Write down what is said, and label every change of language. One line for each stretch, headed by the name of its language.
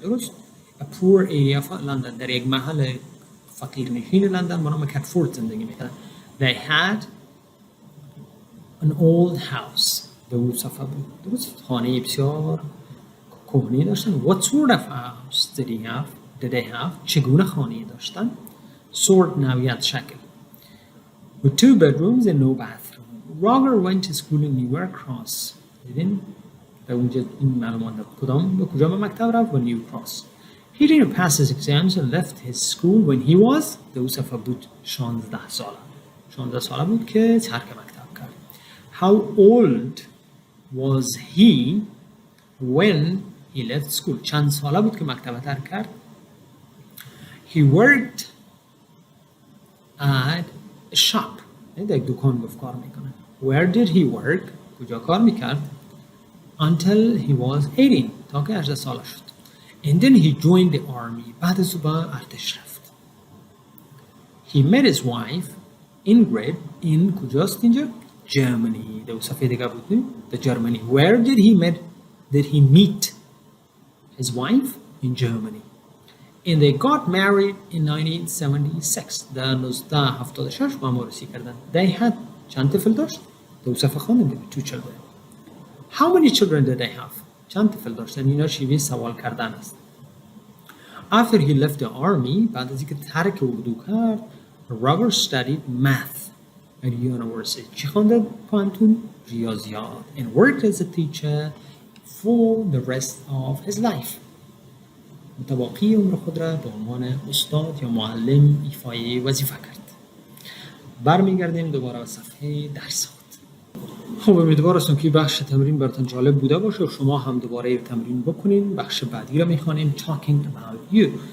English: درست؟ A poor area of London.
Persian: در یک محل فقیر نشین لندن به نام کاتفورد زندگی میکردن.
English: They had an old house.
Persian: به اون صفحه بود. درست؟ خانه بسیار کهنه داشتن.
English: What sort of house did they have؟
Persian: چگونه خانه داشتن؟
English: Sort نوعیت شکل. With 2 bedrooms and no bathroom. Roger went to school in New Cross.
Persian: دیدین؟ در اونجا این معلومات کدام به کجا به مکتب رفت؟ و نیو کراس.
English: He didn't pass his exams and left his school when he was
Persian: دوسفه بود 16 ساله 16 ساله بود که ترک مکتب کرد.
English: How old was he when he left school?
Persian: چند ساله بود که مکتب ترک کرد؟
English: He worked at a shop.
Persian: در دکان گفت کار میکنه.
English: Where did he work?
Persian: کجا کار میکرد؟
English: Until he was 18
Persian: تا که 18 ساله شد.
English: And then he joined the army.
Persian: بعد از او به ارتش رفت.
English: He met his wife Ingrid in
Persian: کجاست اینجا؟
English: Germany.
Persian: در صفحه دیگه بودیم.
English: The Germany. Where did he meet his wife? In Germany. And they got married in 1976.
Persian: در 1976 با هم عروسی کردن.
English: They had
Persian: چند طفل داشت؟ در صفحه خواندیم
English: 2 children. How many children did they have?
Persian: چند طفل داشتن؟ اینا شیوه سوال کردن است.
English: After he left the army,
Persian: بعد از اینکه ترک اردو کرد,
English: Robert studied math at university.
Persian: چی خوانده پانتون؟ ریاضیات.
English: And worked as a teacher for the rest of his life.
Persian: متباقی عمر خود را به عنوان استاد یا معلم ایفای وظیفه کرد. برمیگردیم دوباره به صفحه درسات. خب امیدوار هستم که بخش تمرین براتون جالب بوده باشه و شما هم دوباره تمرین بکنین. بخش بعدی رو میخوانیم
English: talking about you.